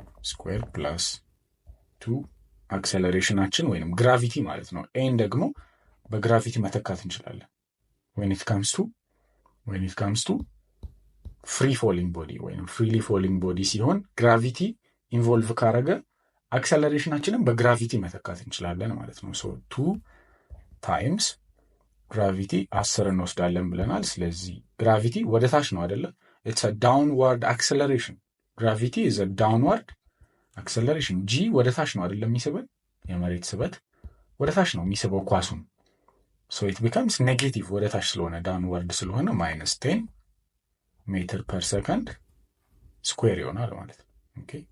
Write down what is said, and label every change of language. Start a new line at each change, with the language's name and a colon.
Amharic: ስኩዌር ፕላስ 2 አክሰለሬሽናችን ወይንም ግራቪቲ ማለት ነው። ኤን ደግሞ በግራቪቲ መተካት እንችላለን።
English: when it comes to free falling body
Amharic: ወይንም
English: freely falling body
Amharic: ሲሆን ግራቪቲ ኢንቮልቭ ካረገ አክሰለሬሽናችንን በግራቪቲ መተካት እንችላለን ማለት ነው። so 2 times ግራቪቲ 10 እንወስዳለን ብለናል። ስለዚህ ግራቪቲ ወደ ታች ነው አይደለ?
English: it's a downward acceleration. gravity is a downward acceleration.
Amharic: g ወደ ታች ነው አይደለ የሚስበን? የመሬት ስበት ወደ ታች ነው የሚስበው ኳሱን።
English: so it becomes negative
Amharic: ወደ ታች ስለሆነ downward ስለሆነ -10 ሜትር ፐር ሰከንድ ስኩዌር ይሆናል ማለት ነው። ኦኬ